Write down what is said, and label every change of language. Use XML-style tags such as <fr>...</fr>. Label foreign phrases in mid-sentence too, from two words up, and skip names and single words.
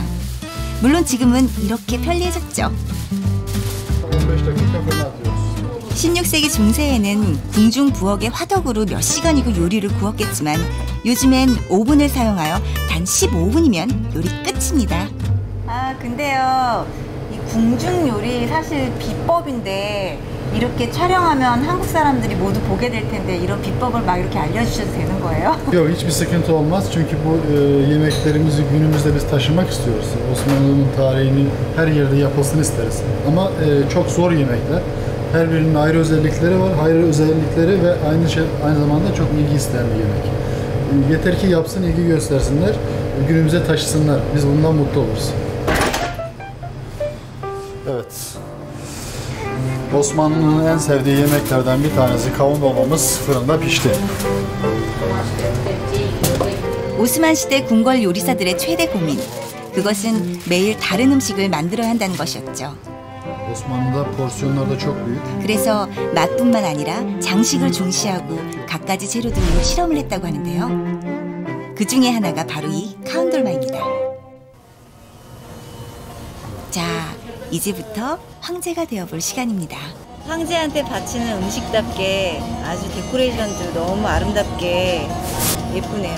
<ko>물론 지금은 이렇게 편리해졌죠. 16세기 중세에는 궁중 부엌의 화덕으로 몇 시간이고 요리를 구웠겠지만 요즘엔 오븐을 사용하여 단 15분이면 요리 끝입니다. 아 근데요, 이 궁중 요리 사실 bi법인데 이렇게 촬영하면 한국 saram들이 모두 보게 될 텐데 이런 bi법을 막 이렇게 알려주셔도 되는 거예요?</ko> <tr>Yok, hiçbir sıkıntı olmaz çünkü bu yemeklerimizi günümüzde biz taşımak istiyoruz. Osmanlı'nın tarihini her yerde yapılsın isteriz. Ama çok zor yemekler. Her birinin ayrı özellikleri var, ayrı özellikleri ve aynı zamanda çok ilgi isteyen bir yemek. Yeter ki yapsın, ilgi göstersinler, günümüze taşısınlar. Biz bundan mutlu oluruz. Evet. Osmanlı'nın en sevdiği yemeklerden bir tanesi kavun dolmamız fırında pişti.</tr> <ko>오스만 시대 궁궐 요리사들의 최대 고민. 그것은 매일 다른 음식을 만들어야 한다는 것이었죠.</ko> <tr>Osmanlı'da porsiyonlar da çok büyük.</tr> <ko>그래서 맛뿐만 아니라 장식을 중시하고 갖가지 재료들로 실험을 했다고 하는데요. 그 중에 하나가 바로 이 카운돌마입니다. 자, 이제부터 황제가 되어볼 시간입니다. 황제한테 바치는 음식답게 아주 데코레이션도 너무 아름답게 예쁘네요.</ko>